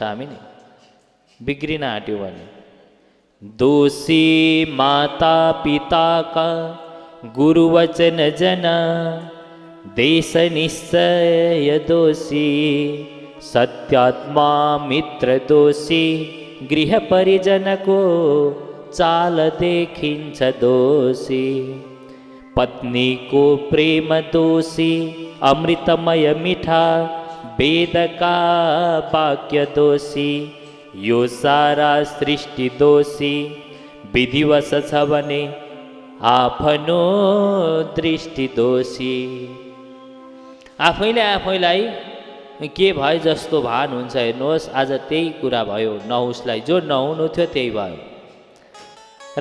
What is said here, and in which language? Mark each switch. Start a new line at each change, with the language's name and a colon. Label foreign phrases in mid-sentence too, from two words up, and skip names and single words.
Nepali: हामी नि बिग्रिन आँट्यौँ भने दोषी माता पिता का गुरुवचन जना देश निश्चय दोषी सत्यात्मा मित्र दोषी गृह परिजन को चाल देखिन्छ दोषी पत्नी को प्रेम दोषी अमृतमय मीठा वेद का वाक्य दोषी यो सारा सृष्टि दोषी विधिवश छ भने आफ्नो दृष्टि दोषी। आफैले आफैलाई के भयो जस्तो भान हुन्छ। हेर्नुहोस् आज त्यही कुरा भयो नहुसलाई, जो नहुनु थियो त्यही भयो।